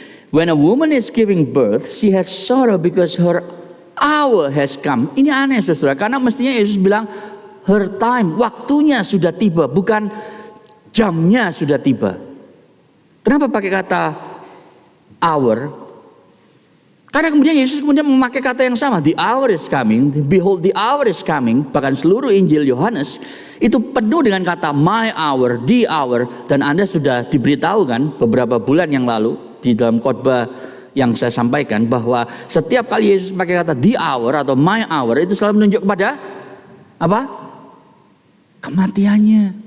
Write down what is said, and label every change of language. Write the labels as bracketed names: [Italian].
[English] When a woman is giving birth, she has sorrow because her hour has come. [Indonesian] Ini aneh saudara, karena mestinya Yesus bilang [English] her time, [Indonesian] waktunya sudah tiba, bukan jamnya sudah tiba. Kenapa pakai kata hour? Karena kemudian Yesus memakai kata yang sama. [English] The hour is coming, behold the hour is coming. [Indonesian] Bahkan seluruh Injil Yohanes itu penuh dengan kata [English] my hour, the hour. [Indonesian] Dan Anda sudah diberitahu kan beberapa bulan yang lalu di dalam khotbah yang saya sampaikan, bahwa setiap kali Yesus pakai kata [English] the hour [Indonesian] atau [English] my hour, [Indonesian] itu selalu menunjuk kepada apa? Kematiannya.